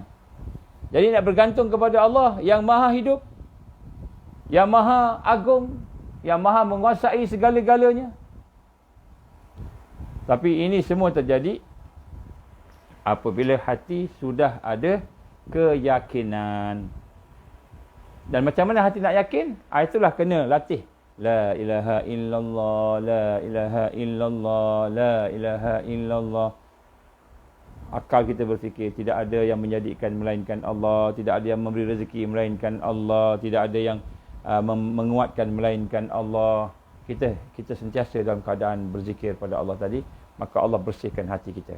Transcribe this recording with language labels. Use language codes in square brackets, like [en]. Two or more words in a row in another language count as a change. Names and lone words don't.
[ms] Jadi nak bergantung kepada Allah yang maha hidup, yang maha agung, yang maha menguasai segala-galanya. Tapi ini semua terjadi apabila hati sudah ada keyakinan. Dan macam mana hati nak yakin? Itulah kena latih. [ar] لا إله إلا الله، لا إله إلا الله، لا إله إلا الله. [ms] Akal kita berfikir tidak ada yang menjadikan melainkan Allah, tidak ada yang memberi rezeki melainkan Allah, tidak ada yang menguatkan melainkan Allah. Kita sentiasa dalam keadaan berzikir pada Allah tadi, maka Allah bersihkan hati kita.